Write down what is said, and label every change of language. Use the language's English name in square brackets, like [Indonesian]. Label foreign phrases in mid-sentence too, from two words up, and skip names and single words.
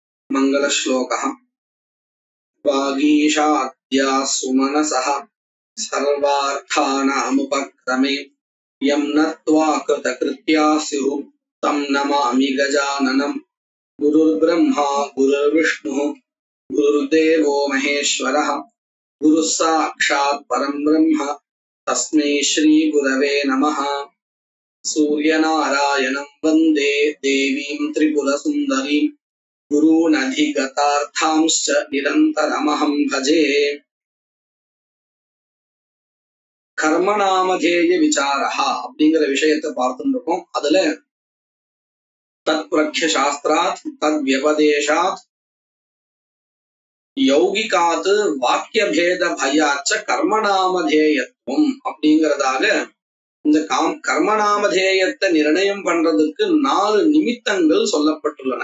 [Sanskrit] मङ्गलश्लोकः वागीशाद्या सुमनसः सर्वार्थानामुपक्रमे यं नत्वा कृतकृत्या स्युः तं नमामि गजाननं गुरुर्ब्रह्मा गुरुर्विष्णुः गुरुर्देवो महेश्वरः गुरुः साक्षात् परं ब्रह्म तस्मै श्रीगुरवे नमः। सूर्यनारायणं वन्दे देवीं त्रिपुरसुन्दरीं गुरूनधिगतार्थांश्च निरन्तरमहं भजे। कर्मनामधेय विचारः [Tamil] அப்படிங்கிற விஷயத்தை பார்த்துட்டு இருக்கோம். அதுல [Sanskrit] तत् प्रख्य शास्त्रात् तत् व्यपदेशात् यौगिकात् वाक्य भेद भयाच्च कर्मनामधेयत्वम् [Tamil] அப்படிங்கிறதாக இந்த கர்மநாமதேயத்தை நிர்ணயம் பண்றதுக்கு 4 நிமித்தங்கள் சொல்லப்பட்டுள்ளன.